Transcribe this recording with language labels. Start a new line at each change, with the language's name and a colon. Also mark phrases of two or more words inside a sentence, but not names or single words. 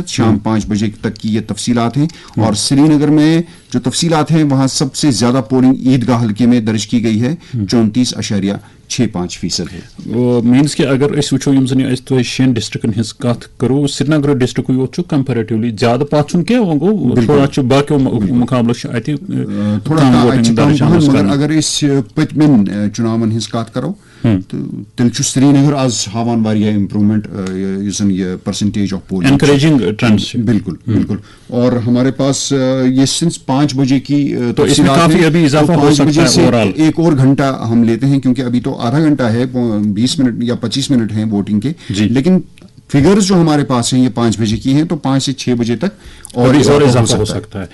Urdu: شام 5 بجے تک کی یہ تفصیلات ہیں۔ اور سری نگر میں جو تفصیلات ہیں وہاں سب سے زیادہ پولنگ عیدگاہ حلقے میں درج کی گئی ہے 34.65% ہے.
Kashmiri: मीन्स कि अगर अस वो तो 6 डिस्ट्रिक्टन हज कत करो, श्रीनगर डिस्ट्रिक्ट यो कंपेरेटिवली ज्यादा पाछुन क्या गो थोड़ा बाकी मुकाबले थोड़ा मगर अगर इस पतमिन चुनावन हज कत करो तेल श्रीनगर आज हावान वारिया इम्प्रूवमेंट ये
English: percentage of polling encouraging trends.
Urdu: بالکل بالکل. اور ہمارے پاس یہ سنس 5 بجے کی تو اس میں کافی ابھی اضافہ ہو سکتا ہے اوورآل. ایک اور گھنٹہ ہم لیتے ہیں کیونکہ ابھی تو آدھا گھنٹہ ہے، 20 منٹ یا 25 منٹ ہیں ووٹنگ کے، لیکن فگرز جو ہمارے پاس ہیں یہ 5 بجے کی ہیں، تو 5 سے 6 بجے تک اور اضافہ ہو سکتا ہے.